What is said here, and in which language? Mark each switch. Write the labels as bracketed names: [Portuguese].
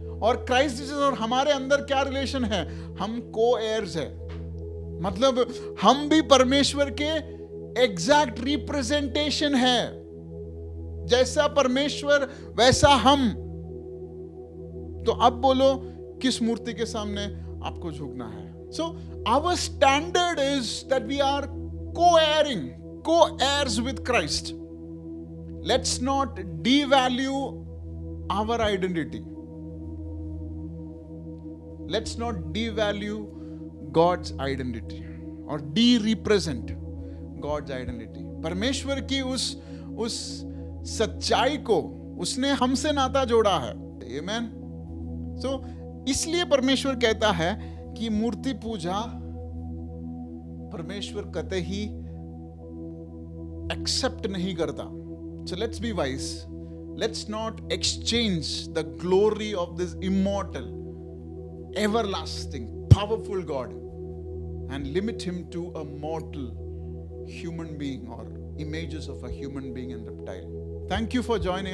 [Hindi] और Christ Jesus और हमारे अंदर क्या रिलेशन है? हम को एयर्स है, मतलब हम भी परमेश्वर के एग्जैक्ट रिप्रेजेंटेशन है। जैसा परमेश्वर वैसा हम। तो अब बोलो, किस मूर्ति के सामने आपको झुकना है? [English] So our standard is that we are co-heiring, co-heirs with Christ. Let's not devalue our identity. Let's not devalue God's identity और de-represent God's identity. [Hindi] परमेश्वर की उस सच्चाई को उसने हमसे नाता जोड़ा है। [English] Amen. [Hindi] So इसलिए परमेश्वर कहता है कि मूर्ति पूजा परमेश्वर कतई ही एक्सेप्ट नहीं करता। [English] So let's be wise. Let's not exchange the glory of this immortal, everlasting, powerful God and limit him to a mortal human being or images of a human being and reptile. Thank you for joining.